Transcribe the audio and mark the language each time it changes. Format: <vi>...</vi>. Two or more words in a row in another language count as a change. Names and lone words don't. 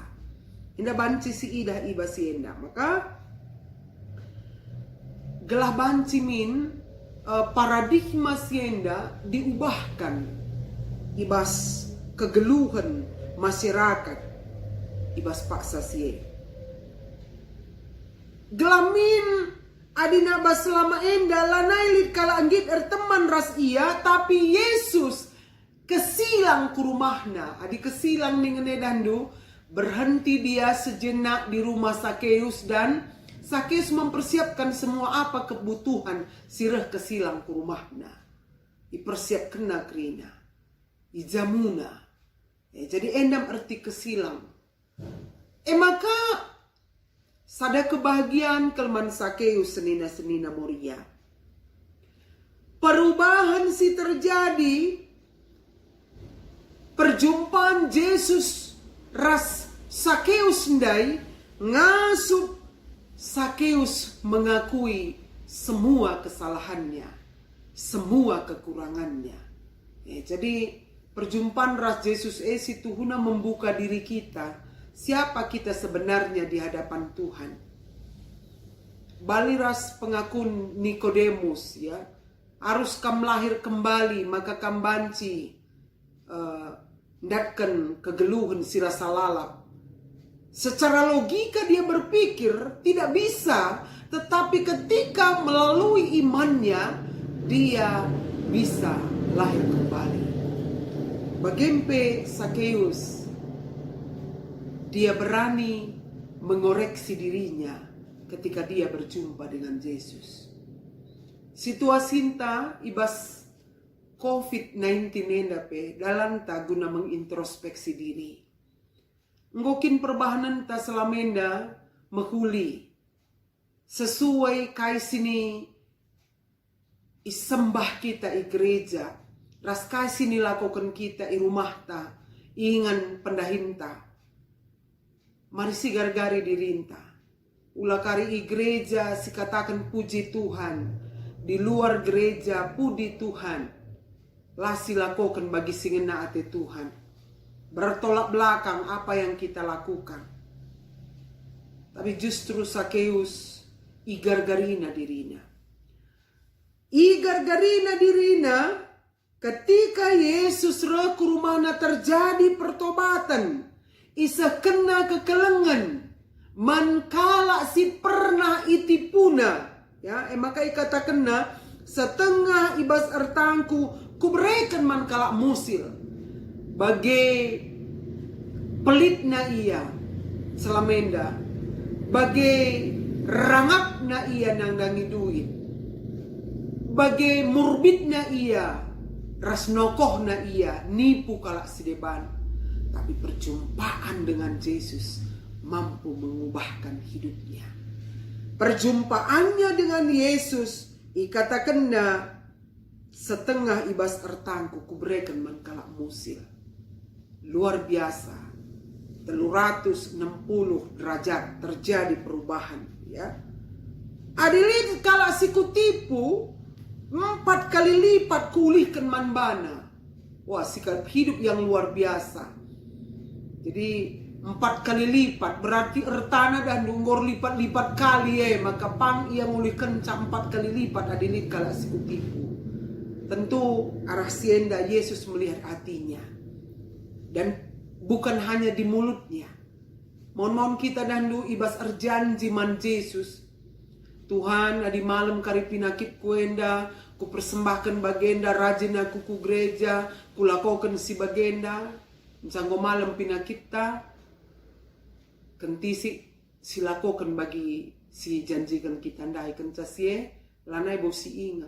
<btx>Indah banci si idah iba si enda. Maka gelah banci min paradigma si enda diubahkan ibas kegeluhan masyarakat ibas paksa si gelamin adina bas selama enda lanailit kala anggit teman ras ia, tapi Yesus kesilang ke rumahna. Adi kesilang ningene dandu,</btx> <id>berhenti dia sejenak di rumah Sakeus, dan Sakeus mempersiapkan semua apa kebutuhan sirah kesilang ke rumahna. Dipersiapkan krina, ijamuna.</id> <btx>Jadi endam arti kesilang. Maka sada kebahagiaan kelman Sakeus senina moria.</btx> <id>Perubahan si terjadi. Perjumpaan Yesus</id> <btx>ras Sakeus ndai ngasup</btx> <id>Sakeus mengakui semua kesalahannya, semua kekurangannya. Jadi perjumpaan ras Yesus</id> <btx>si Tuhuna</btx> <id>membuka diri kita. Siapa kita sebenarnya di hadapan Tuhan.</id> <btx>Baliras pengakun Nikodemus, ya.</btx> <id>Harus kam lahir kembali,</id> <btx>maka kam banci ndatkan kegeluhan si rasa lalap.</btx> <id>Secara logika dia berpikir tidak bisa, tetapi ketika melalui imannya dia bisa lahir kembali. Bagempe Sakeus, dia berani mengoreksi dirinya ketika dia berjumpa dengan Yesus.</id> <btx>Situasinta ibas COVID-19 endape dalam ta guna mengintrospeksi diri. Ngokin perbahanan ta selamenda mehuli sesuai kai sini isembah kita i gereja, ras kai sini lakukan kita i rumah ta, ingan pendahinta. Mari si gargari dirinta. Ulah kari i gereja si katakan puji Tuhan,</btx> <id>di luar gereja puji Tuhan.</id> <btx>Lasi lakukan bagi singena ate Tuhan.</btx> <id>Bertolak belakang apa yang kita lakukan.</id> <btx>Tapi justru Sakeus igar-garina dirina. Igar-garina dirina ketika Yesus roh ke rumahna terjadi pertobatan. Isa kena kekelengan. Mankala si pernah itipuna. Ya, maka ikata kena setengah ibas ertangku kuberikan mankala musil. Bagai pelitna ia selamenda, bagai rangapna ia nangdangi duit, bagai murbitna ia rasnokohna ia nipu kalak sideban.</btx> <id>Tapi perjumpaan dengan Yesus mampu mengubahkan hidupnya.</id> <btx>Perjumpaannya dengan Yesus ikatakanna setengah ibas ertangku kuberikan mankala musil.</btx> <id>Luar biasa, 360 derajat terjadi perubahan, ya.</id> <btx>Adilin kalau si kutipu 4 kali lipat kulihkan manbana.</btx> <id>Wah, sikap hidup yang luar biasa.</id> <btx>Jadi 4 kali lipat berarti ertana dan dunggor lipat-lipat kali maka pang ia ngulihkan 4 kali lipat adilin kalau si kutipu.</btx> <id>Tentu arah sienda Yesus melihat hatinya. Dan bukan hanya di mulutnya.</id> <btx>Mohon kita dandu ibas erjanji man Yesus. Tuhan adi malam kari pinakit kuenda, ku persembahkan bagenda rajin aku ku gereja, ku lakukan si bagenda. Misalnya malam pinakit ta, kentisi silakukan bagi si janjikan kita ndai kencasie, lanai bosi ingat.</btx>